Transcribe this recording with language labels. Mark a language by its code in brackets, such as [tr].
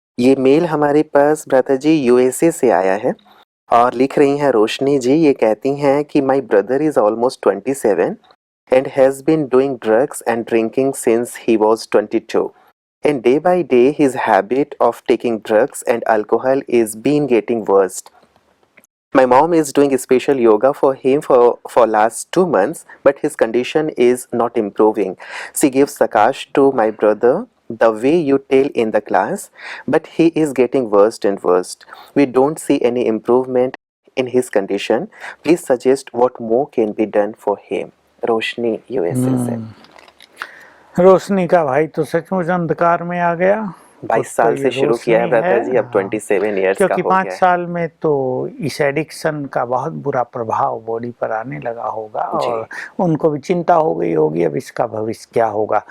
[hi] ये मेल हमारे पास भ्राता जी यूएसए से आया है और लिख रही हैं रोशनी जी, ये कहती हैं कि [en] My brother is almost 27 and has been doing drugs and drinking since he was 22 and day by day his habit of taking drugs and alcohol is been getting worst. My mom is doing special yoga for him for last 2 months, but his condition is not improving. She gives Sakash to my brother the way you tell in the class, but he is getting worse and worse. We don't see any improvement in his condition. Please suggest what more can be done for him. [hi] Roshni USA से। रोशनी का भाई तो सचमुच अंधकार में आ गया। 22 साल से शुरू किया है भ्राता जी, अब 27 इयर्स का क्योंकि हो 5 गया है। साल में तो इस एडिक्शन का बहुत बुरा प्रभाव बॉडी पर आने लगा होगा और उनको भी चिंता हो गई होगी अब इसका भविष्य क्या होगा।